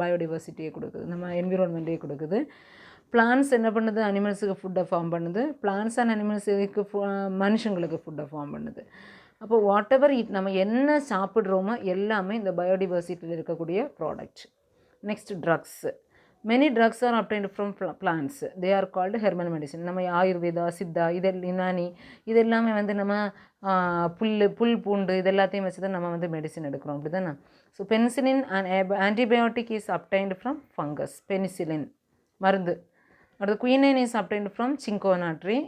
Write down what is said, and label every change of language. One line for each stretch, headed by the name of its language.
Tamil: பயோடிவர்சிட்டியை கொடுக்குது, நம்ம என்விரான்மெண்ட்டே கொடுக்குது. பிளான்ஸ் என்ன பண்ணுது? அனிமல்ஸுக்கு ஃபுட்டை ஃபார்ம் பண்ணுது. பிளான்ஸ் அண்ட் அனிமல்ஸுக்கு மனுஷங்களுக்கு ஃபுட்டை ஃபார்ம் பண்ணுது. அப்போ
English: whatever
Tamil: நம்ம என்ன சாப்பிட்றோமோ எல்லாமே இந்த பயோடிவர்சிட்டியில் இருக்கக்கூடிய product.
English: Next, drugs. Many drugs are obtained from plants. They are called herbal medicine.
Tamil: நம்ம ஆயுர்வேதா, சித்தா, யுனானி இதெல்லாமே நம்ம புல் பூண்டு இதெல்லாத்தையும் வச்சு தான் நம்ம மெடிசின் எடுக்கிறோம், அப்படி தானே?
English: So penicillin and antibiotic is obtained from fungus.
Tamil: Penicillin மருந்து. அடுத்து
English: Quinine is obtained from cinchona tree.